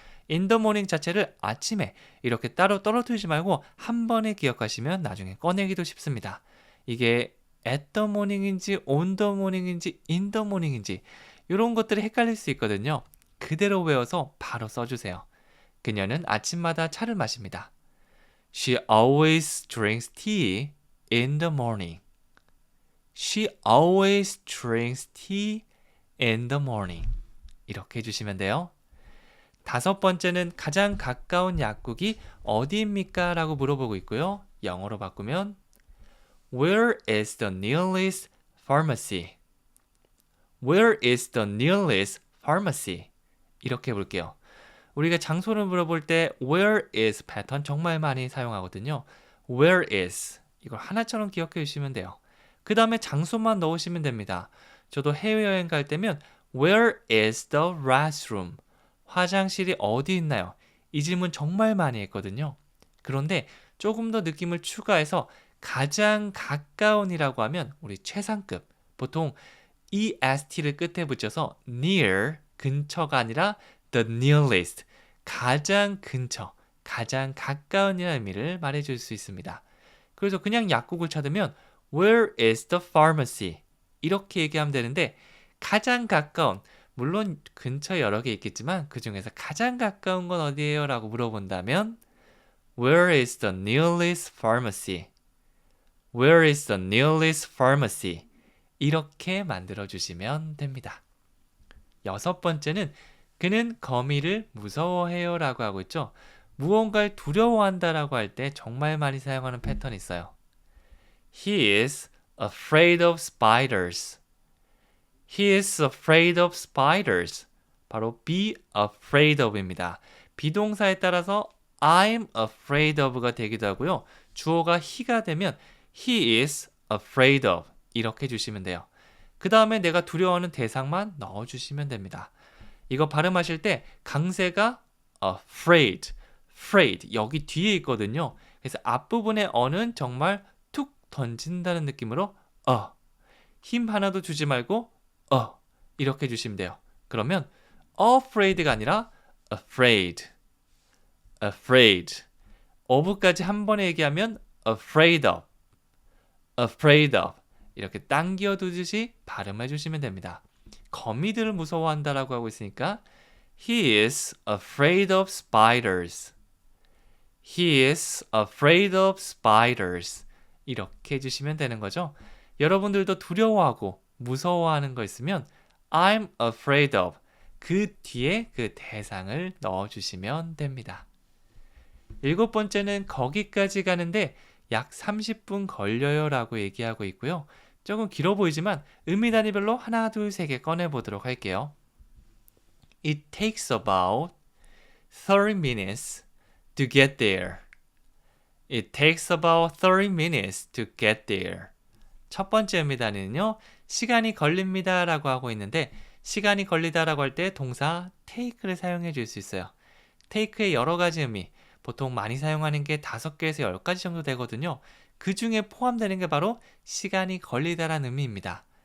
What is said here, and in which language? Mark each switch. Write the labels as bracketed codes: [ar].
[en] in the morning [ko] 자체를 아침에 이렇게 따로 떨어뜨리지 말고 한 번에 기억하시면 나중에 꺼내기도 쉽습니다. 이게 [en] at the morning [ko] 인지 [en] on the morning [ko] 인지 [en] in the morning [ko] 인지 이런 것들이 헷갈릴 수 있거든요. 그대로 외워서 바로 써주세요. 그녀는 아침마다 차를 마십니다. [en] She always drinks tea in the morning. She always drinks tea in the morning. [ko] 이렇게 해주시면 돼요. 다섯 번째는 가장 가까운 약국이 어디입니까? 라고 물어보고 있고요. 영어로 바꾸면 [en] Where is the nearest pharmacy? Where is the nearest pharmacy? [ko] 이렇게 해볼게요. 우리가 장소를 물어볼 때 [en] where is [ko] 패턴 정말 많이 사용하거든요. [en] Where is [ko] 이걸 하나처럼 기억해 주시면 돼요. 그 다음에 장소만 넣으시면 됩니다. 저도 해외여행 갈 때면 [en] Where is the restroom? [ko] 화장실이 어디 있나요? 이 질문 정말 많이 했거든요. 그런데 조금 더 느낌을 추가해서 가장 가까운이라고 하면 우리 최상급, 보통 EST를 끝에 붙여서 near, 근처가 아니라 the nearest, 가장 근처, 가장 가까운이라는 의미를 말해줄 수 있습니다. 그래서 그냥 약국을 찾으면 [en] Where is the pharmacy? [ko] 이렇게 얘기하면 되는데 가장 가까운, 물론 근처에 여러 개 있겠지만 그 중에서 가장 가까운 건 어디예요? 라고 물어본다면 [en] Where is the nearest pharmacy? Where is the nearest pharmacy? [ko] 이렇게 만들어주시면 됩니다. 여섯 번째는 그는 거미를 무서워해요 라고 하고 있죠. 무언가를 두려워한다라고 할 때 정말 많이 사용하는 패턴이 있어요. [en] He is afraid of spiders. He is afraid of spiders. [ko] 바로 [en] be afraid of [ko] 입니다. 비동사에 따라서 [en] I'm afraid of [ko] 가 되기도 하고요. 주어가 he가 되면 [en] he is afraid of [ko] 이렇게 주시면 돼요. 그 다음에 내가 두려워하는 대상만 넣어주시면 됩니다. 이거 발음하실 때 강세가 afraid, afraid 여기 뒤에 있거든요. 그래서 앞부분의 어는 정말 툭 던진다는 느낌으로 힘 하나도 주지 말고 이렇게 주시면 돼요. 그러면 afraid가 아니라 afraid, afraid of까지 한 번에 얘기하면 [en] afraid of, afraid of [ko] 이렇게 당겨 두듯이 발음해 주시면 됩니다. 거미들을 무서워한다라고 하고 있으니까 [en] He is afraid of spiders. He is afraid of spiders. [ko] 이렇게 해주시면 되는 거죠. 여러분들도 두려워하고 무서워하는 거 있으면 [en] I'm afraid of [ko] 그 뒤에 그 대상을 넣어주시면 됩니다. 일곱 번째는 거기까지 가는데 약 30분 걸려요 라고 얘기하고 있고요. 조금 길어 보이지만 의미 단위별로 하나, 둘, 세 개 꺼내보도록 할게요. [en] It takes about 30 minutes to get there. It takes about 30 minutes to get there. [ko] 첫 번째 의미 단위는요. 시간이 걸립니다 라고 하고 있는데 시간이 걸리다 라고 할 때 동사 take를 사용해 줄 수 있어요. take의 여러 가지 의미, 보통 많이 사용하는 게 5개에서 10가지 정도 되거든요. 그 중에 포함되는 게 바로 시간이 걸리다라는 의미입니다.